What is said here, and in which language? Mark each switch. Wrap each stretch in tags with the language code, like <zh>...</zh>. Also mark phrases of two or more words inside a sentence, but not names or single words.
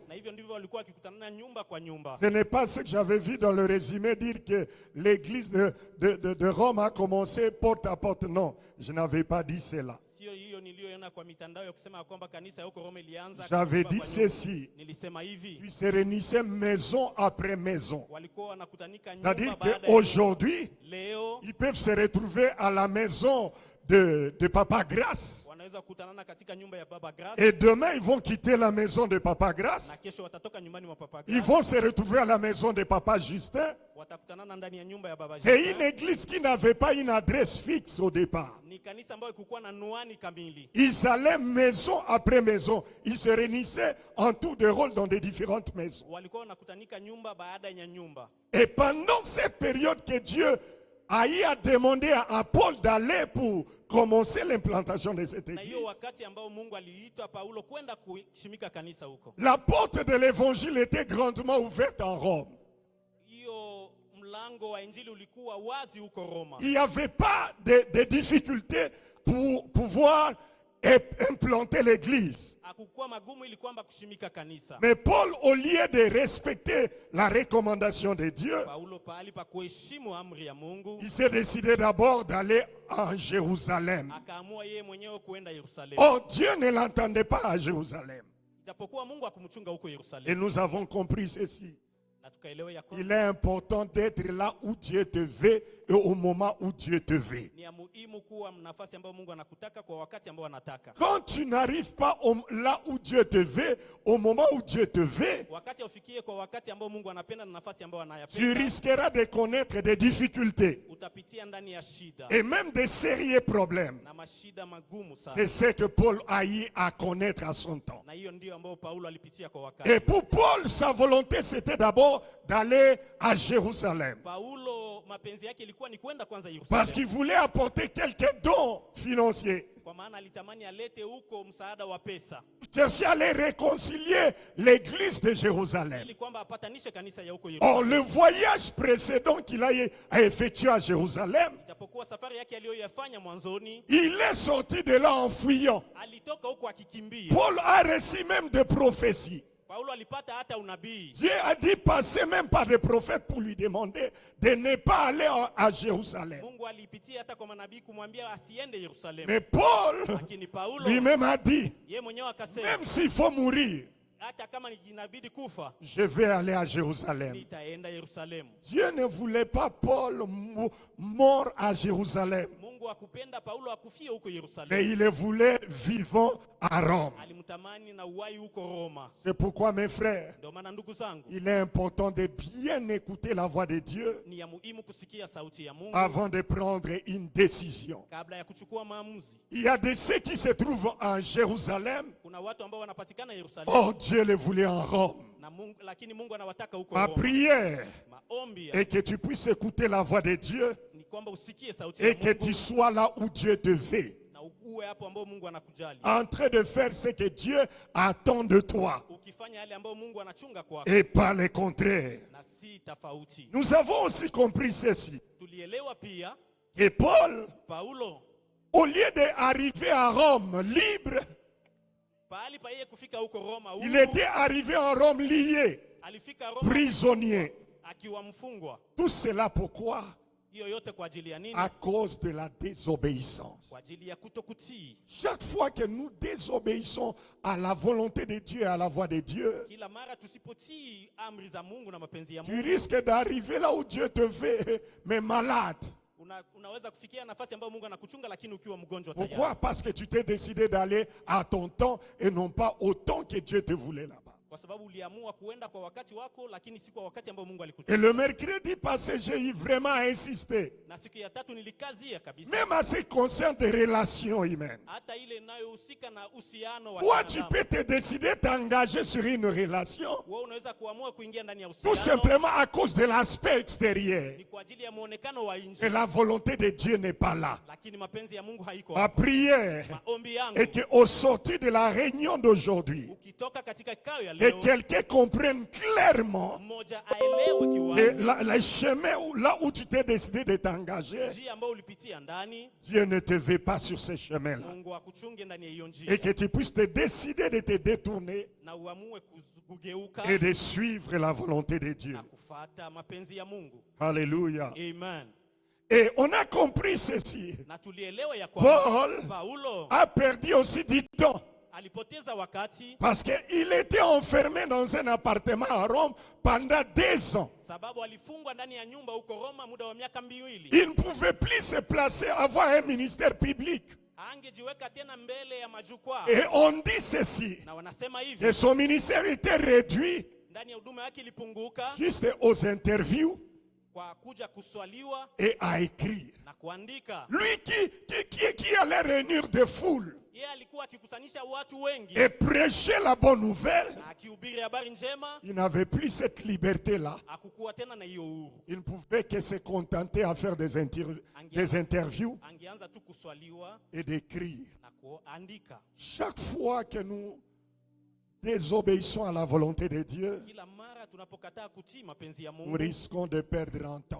<sw>Na hivyo ndivyo walikuwa wakikutanana nyumba kwa nyumba.</sw> <fr>Ce n'est pas ce que j'avais vu dans le résumé dire que l'église de Rome a commencé porte à porte. Non, je n'avais pas dit cela.</fr> <sw>Sio hiyo niliyoona kwa mitandao ya kusema kwamba kanisa ya huko Roma ilianza.</sw> <fr>J'avais</fr> <sw>nyumba</sw> <fr>dit</fr> <sw>kwa nyumba.</sw> <fr>ceci.</fr> <sw>Nilisema hivi,</sw> <fr>Ils se réunissaient maison après maison.</fr> <sw>walikuwa wanakutanika nyumba</sw> <fr>C'est-à-dire</fr> <sw>baada ya</sw> <fr>qu'aujourd'hui,</fr> <sw>leo</sw> <fr>ils peuvent se retrouver à la maison de Papa Grace.</fr> <sw>wanaweza kukutanana katika nyumba ya Baba Grace,</sw> <fr>Et demain, ils vont quitter la maison de Papa Grace.</fr> <sw>na kesho watatoka nyumbani mwa Papa</sw> <fr>Ils</fr> <sw>Grace,</sw> <fr>vont se retrouver à la maison de Papa Justin.</fr> <sw>watakutanana ndani ya nyumba ya Baba</sw> <fr>C'est</fr> <sw>Justin.</sw> <fr>une église qui n'avait pas une adresse fixe au départ.</fr> <sw>Ni kanisa ambayo kulikuwa na nuani kamili.</sw> <fr>Ils allaient maison après maison. Ils se réunissaient en tour de rôle dans des différentes maisons.</fr> <sw>Walikuwa wanakutanika nyumba baada ya nyumba.</sw> <fr>Et pendant cette période que Dieu a eu à demander à Paul d'aller pour commencer l'implantation de cette</fr> <sw>Na</sw> <fr>église.</fr> <sw>hiyo wakati ambao Mungu aliita Paulo kwenda kushimika kanisa huko,</sw> <fr>La porte de l'évangile était grandement ouverte en Rome.</fr> <sw>hiyo mlango wa injili ulikuwa wazi huko Roma.</sw> <fr>Il n'y avait pas de difficultés pour pouvoir implanter l'église.</fr> <sw>Hakukuwa magumu ili kwamba kushimika kanisa.</sw> <fr>Mais Paul, au lieu de respecter la recommandation de Dieu,</fr> <sw>Paulo pahali pa kuheshimu amri ya Mungu,</sw> <fr>il s'est décidé d'abord d'aller en Jérusalem.</fr> <sw>akaamua yeye mwenyewe kuenda Yerusalemu.</sw> <fr>Or, Dieu ne l'entendait pas à Jérusalem.</fr> <sw>Japokuwa Mungu akumchunga huko</sw> <fr>Et</fr> <sw>Yerusalemu.</sw> <fr>nous avons compris ceci.</fr> <sw>Na tukaelewa ya kwamba</sw> <fr>Il est important d'être là où Dieu te veut et au moment où Dieu te veut.</fr> <sw>ni ya muhimu kuwa nafasi ambayo Mungu anakutaka kwa wakati ambao anataka.</sw> <fr>Quand tu n'arrives pas là où Dieu te veut, au moment où Dieu te veut,</fr> <sw>Wakati ufikie kwa wakati ambao Mungu anapenda na nafasi ambayo</sw> <fr>tu</fr> <sw>anayapenda,</sw> <fr>risqueras de connaître des difficultés</fr> <sw>utapitia ndani ya shida</sw> <fr>et même des sérieux problèmes.</fr> <sw>na mashida magumu sana.</sw> <fr>C'est ce que Paul a eu à connaître à son temps.</fr> <sw>Na hiyo ndio ambayo Paulo alipitia kwa wakati.</sw> <fr>Et pour Paul, sa volonté, c'était d'abord d'aller à Jérusalem.</fr> <sw>Paulo mapenzi yake ilikuwa ni kwenda kwanza</sw> <fr>Parce qu'il</fr> <sw>Yerusalemu,</sw> <fr>voulait apporter quelques dons financiers.</fr> <sw>kwa maana alitamani alete huko msaada wa pesa</sw> <fr>Chercher à aller réconcilier l'église de Jérusalem.</fr> <sw>ili kwamba apatanishe kanisa ya huko</sw> <fr>Or,</fr> <sw>Yerusalemu.</sw> <fr>le voyage précédent qu'il a effectué à Jérusalem,</fr> <sw>Japokuwa safari yake aliyoyafanya mwanzoni,</sw> <fr>il est sorti de là en fuyant.</fr> <sw>alitoka huko akikimbia.</sw> <fr>Paul a reçu même des prophéties.</fr> <sw>Paulo alipata hata unabii.</sw> <fr>Dieu a dit passer même par des prophètes pour lui demander de ne pas aller à Jérusalem.</fr> <sw>Mungu alipitia hata kwa manabii kumwambia asiende Yerusalemu.</sw> <fr>Mais Paul</fr> <sw>Lakini Paulo</sw> <fr>lui-même a dit,</fr> <sw>yeye mwenyewe akasema,</sw> <fr>même s'il faut mourir,</fr> <sw>hata kama inabidi kufa,</sw> <fr>je vais aller à Jérusalem.</fr> <sw>nitaenda Yerusalemu.</sw> <fr>Dieu ne voulait pas Paul mort à Jérusalem,</fr> <sw>Mungu akupenda Paulo akufie huko</sw> <fr>mais</fr> <sw>Yerusalemu.</sw> <fr>il le voulait vivant à Rome.</fr> <sw>Alimtamani na uhai huko Roma.</sw> <fr>C'est pourquoi, mes frères,</fr> <sw>Ndio maana ndugu zangu,</sw> <fr>il est important de bien écouter la voix de Dieu</fr> <sw>ni ya muhimu kusikia sauti ya Mungu</sw> <fr>avant de prendre une décision.</fr> <sw>kabla ya kuchukua maamuzi.</sw> <fr>Il y a de ceux qui se trouvent en Jérusalem.</fr> <sw>Kuna watu ambao wanapatikana Yerusalemu</sw> <fr>Or, Dieu les voulait en Rome.</fr> <sw>na Mungu, lakini Mungu anawataka huko</sw> <fr>Ma</fr> <sw>Roma.</sw> <fr>prière</fr> <sw>Maombi</sw> <fr>est que tu puisses écouter la voix de Dieu</fr> <sw>ni kwamba usikie sauti ya</sw> <fr>et que tu</fr> <sw>Mungu</sw> <fr>sois là où Dieu te veut,</fr> <sw>na uwe hapo ambao Mungu anakujali,</sw> <fr>en train de faire ce que Dieu attend de toi</fr> <sw>ukifanya yale ambayo Mungu anachunga kwako</sw> <fr>et pas le contraire.</fr> <sw>na si tofauti.</sw> <fr>Nous avons aussi compris ceci,</fr> <sw>Tulielewa pia</sw> <fr>que Paul,</fr> <sw>Paulo</sw> <fr>au lieu d'arriver à Rome libre,</fr> <sw>pahali pa yeye kufika huko Roma,</sw> <fr>il était arrivé en Rome lié,</fr> <sw>alifika Roma</sw> <fr>prisonnier.</fr> <sw>akiwa mfungwa.</sw> <fr>Tout cela pourquoi?</fr> <sw>Hiyo yote kwa ajili ya nini?</sw> <fr>À cause de la désobéissance.</fr> <sw>Kwa ajili ya kutokutii.</sw> <fr>Chaque fois que nous désobéissons à la volonté de Dieu et à la voix de Dieu,</fr> <sw>Kila mara tusipotii amri za Mungu na mapenzi ya</sw> <fr>tu</fr> <sw>Mungu,</sw> <fr>risques d'arriver là où Dieu te veut, mais malade.</fr> <sw>unaweza kufikia nafasi ambayo Mungu anakuchunga lakini ukiwa mgonjwa</sw> <fr>Pourquoi?</fr> <sw>tayari.</sw> <fr>Parce que tu t'es décidé d'aller à ton temps et non pas au temps que Dieu te voulait là-bas.</fr> <sw>Kwa sababu uliamua kuenda kwa wakati wako lakini si kwa wakati ambao Mungu</sw> <fr>Et</fr> <sw>alikuchunga.</sw> <fr>le mercredi passé, j'ai eu vraiment insisté.</fr> <sw>Na siku ya tatu nilikazia kabisa.</sw> <fr>Même à ce qui concerne des relations humaines.</fr> <sw>Hata ile inayohusika na uhusiano wa</sw> <fr>Toi, tu</fr> <sw>binadamu.</sw> <fr>peux te décider d'engager sur une relation</fr> <sw>Wewe unaweza kuamua kuingia ndani ya</sw> <fr>tout</fr> <sw>uhusiano</sw> <fr>simplement à cause de l'aspect extérieur.</fr> <sw>ni kwa ajili ya muonekano wa</sw> <fr>Et</fr> <sw>nje,</sw> <fr>la volonté de Dieu n'est pas là.</fr> <sw>lakini mapenzi ya Mungu haiko</sw> <fr>Ma</fr> <sw>hapo.</sw> <fr>prière</fr> <sw>Maombi yangu</sw> <fr>est qu'au sortir de la réunion d'aujourd'hui,</fr> <sw>ukitoka katika kikao ya</sw> <fr>que</fr> <sw>leo,</sw> <fr>quelqu'un comprenne clairement</fr> <sw>mmoja aelewe</sw> <fr>que</fr> <sw>kiwazi</sw> <fr>le chemin là où tu t'es décidé de t'engager,</fr> <sw>njia ambayo ulipitia ndani,</sw> <fr>Dieu ne te veut pas sur ce chemin-là.</fr> <sw>Mungu akuchunge ndani ya hiyo</sw> <fr>Et</fr> <sw>njia</sw> <fr>que tu puisses te décider de te détourner</fr> <sw>na uamue kugeuka</sw> <fr>et de suivre la volonté de Dieu.</fr> <sw>na kufuata mapenzi ya Mungu.</sw> <fr>Alléluia.</fr> <sw>Amen.</sw> <fr>Et on a compris ceci.</fr> <sw>Na tulielewa ya kwamba</sw> <fr>Paul</fr> <sw>Paulo</sw> <fr>a perdu aussi du temps</fr> <sw>alipoteza wakati</sw> <fr>parce qu'il était enfermé dans un appartement à Rome pendant 2 ans.</fr> <sw>sababu alifungwa ndani ya nyumba huko Roma muda wa miaka 2.</sw> <fr>Il ne pouvait plus se placer, avoir un ministère public.</fr> <sw>Angejiweka tena mbele ya majukwaa.</sw> <fr>Et on dit ceci,</fr> <sw>Na wanasema hivi,</sw> <fr>que son ministère était réduit</fr> <sw>ndani ya huduma yake ilipunguka</sw> <fr>juste aux interviews</fr> <sw>kwa kuja kuswaliwa</sw> <fr>et à écrire.</fr> <sw>na kuandika.</sw> <fr>Lui qui allait réunir des foules</fr> <sw>Yeye alikuwa akikusanisha watu wengi</sw> <fr>et prêcher la bonne nouvelle,</fr> <sw>na akihubiri kuhubiri habari njema,</sw> <fr>il n'avait plus cette liberté-là.</fr> <sw>hakukuwa tena na hiyo uhuru.</sw> <fr>Il ne pouvait que se contenter à faire des interviews</fr> <sw>Angeanza tu kuswaliwa</sw> <fr>et d'écrire.</fr> <sw>na kuandika.</sw> <fr>Chaque fois que nous désobéissons à la volonté de Dieu,</fr> <sw>Kila mara tunapokataa kutii mapenzi ya</sw> <fr>nous</fr> <sw>Mungu,</sw> <fr>risquons de perdre en temps</fr>